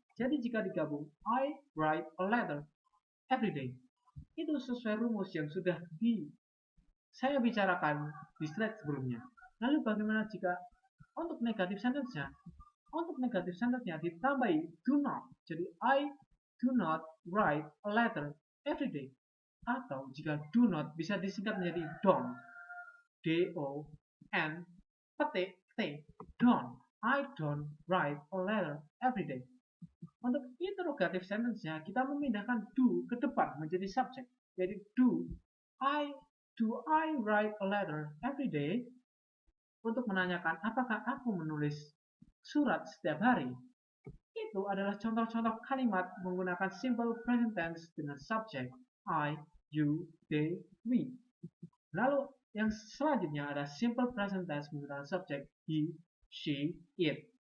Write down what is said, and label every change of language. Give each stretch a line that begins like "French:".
Indonesian: Jadi jika digabung,
English: I write a letter every day.
Indonesian: Itu sesuai rumus yang sudah saya bicarakan di slide sebelumnya. Lalu bagaimana jika untuk negatif sentence-nya? Untuk negatif sentence-nya ditambahi do not. Jadi
English: I do not write a letter every day.
Indonesian: Atau jika do not bisa disingkat menjadi don't. D-O-N petik T. Don't.
English: I don't write a letter every day.
Indonesian: Untuk interrogative sentence-nya kita memindahkan do ke depan menjadi subject. Jadi
English: do I write a letter every day?
Indonesian: Untuk menanyakan apakah aku menulis surat setiap hari? Itu adalah contoh-contoh kalimat menggunakan simple present tense dengan subjek I, you, they, we. Lalu yang selanjutnya ada simple present tense menggunakan subjek he, she, it.